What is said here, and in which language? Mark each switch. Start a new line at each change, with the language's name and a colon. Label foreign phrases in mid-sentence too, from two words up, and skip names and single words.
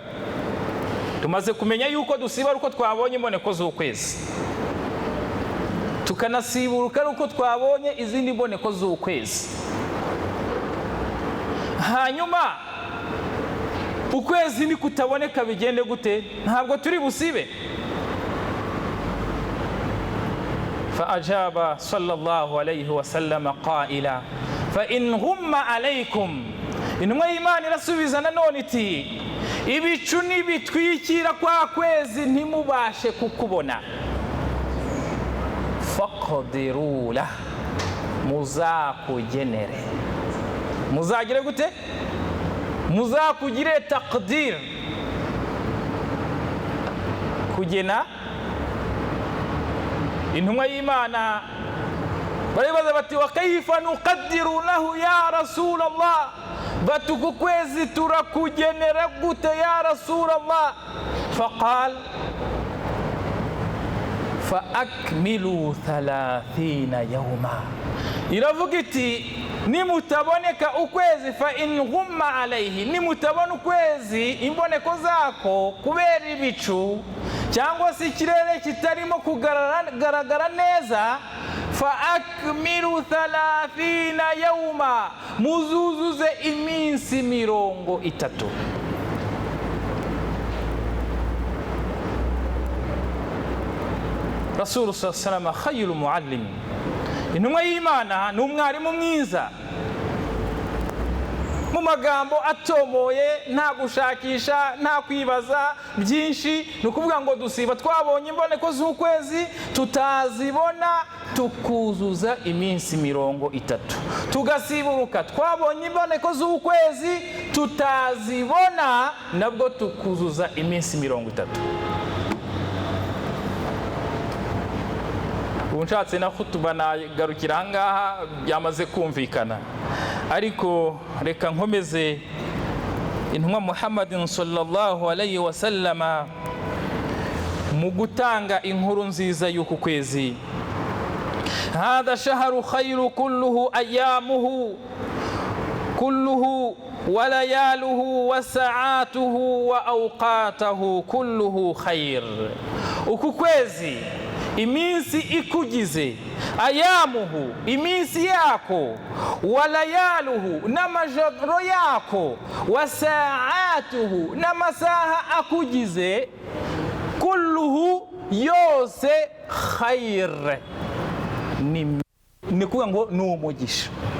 Kinyarwanda: Tumaze kumenya yuko dusiba uko twabonye imboneko z'ukwezi, tukanasiburuka uko twabonye izindi mboneko z'ukwezi. Hanyuma ukwezi ni kutaboneka bigende gute? Ntabwo turi busibe.
Arabic: فأجاب صلى الله عليه وسلم قائلا فإن غم عليكم,
Kinyarwanda: intumwa y'Imana irasubiza nanone iti ibicu nibitwikira kwa kwezi ntimubashe kukubona,
Arabic: فاقدروا له,
Kinyarwanda: muzakugenere. Muzagire gute? Muzakugire taqdir, kugena. Intumwa y'Imana baribaza bati
Arabic: وكيف نقدر له يا رسول الله,
Kinyarwanda: batuku kwezi turakugenera gute
Arabic: يا رسول الله? فقال فأكملوا 30 يوما,
Kinyarwanda: iravuga iti nimutaboneka ukwezi
Arabic: فإن غم عليه,
Kinyarwanda: nimutabona ukwezi imboneko zako kubera ibicu cyangwa se ikirere kitarimo kugaragara neza,
Arabic: فأكملوا 30 يوما,
Kinyarwanda: muzuzuze iminsi 30.
Arabic: رسول صلى الله عليه وسلم خير معلم,
Kinyarwanda: intumwa y'Imana ni umwarimu mwiza mu magambo atomoye, nta gushakisha, nta kwibaza byinshi. ni ukuvuga ngo dusiba twabonye imboneko z'ukwezi, tutazibona tukuzuza iminsi 30, tugasiburuka twabonye imboneko z'ukwezi tutazibona nabwo tukuzuza iminsi 30. ubu nshatse na khutuba nagarukira ahangaha, byamaze kumvikana, ariko reka nkomeze intumwa Muhammadin
Arabic: صلى الله عليه وسلم
Kinyarwanda: mu gutanga inkuru nziza y'uku kwezi.
Arabic: هذا شهر خير كله أيامه كله ولياليه وساعاته وأوقاته كله خير.
Kinyarwanda: uku kwezi iminsi ikugize, ayamuhu iminsi yako,
Arabic: ولياليه
Kinyarwanda: n'amajoro yako,
Arabic: وساعاته
Kinyarwanda: n'amasaha akugize, kulluhu yose khayr, ni kuvuga ngo ni umugisha.